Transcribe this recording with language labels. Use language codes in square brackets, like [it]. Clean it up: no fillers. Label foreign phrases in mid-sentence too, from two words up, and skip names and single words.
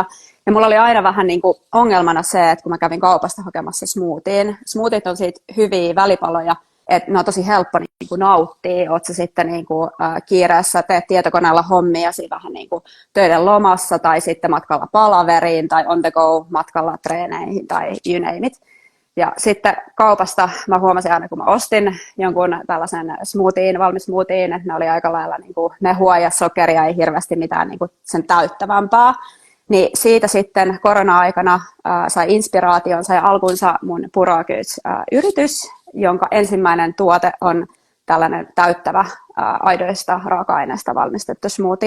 [fi] Ja mulla oli aina vähän niin kuin ongelmana se, että kun mä kävin kaupasta hakemassa smoothit on siitä hyviä välipaloja, että ne on tosi helppo niin kuin nauttia. Oot sä sitten niin kuin, kiireessä, teet tietokoneella hommia vähän niin kuin töiden lomassa tai sitten matkalla palaveriin tai [en] on the go [fi] matkalla treeneihin tai [en] you name it. [fi] Ja sitten kaupasta mä huomasin aina, kun mä ostin jonkun tällaisen valmis smoothien, että ne oli aika lailla niin kuin mehua ja sokeria, ei hirveästi mitään niin kuin sen täyttävämpää. Niin siitä sitten korona-aikana sai inspiraation, sai alkunsa mun Puroa Goods-yritys, jonka ensimmäinen tuote on tällainen täyttävä aidoista raaka-aineista valmistettu smoothie.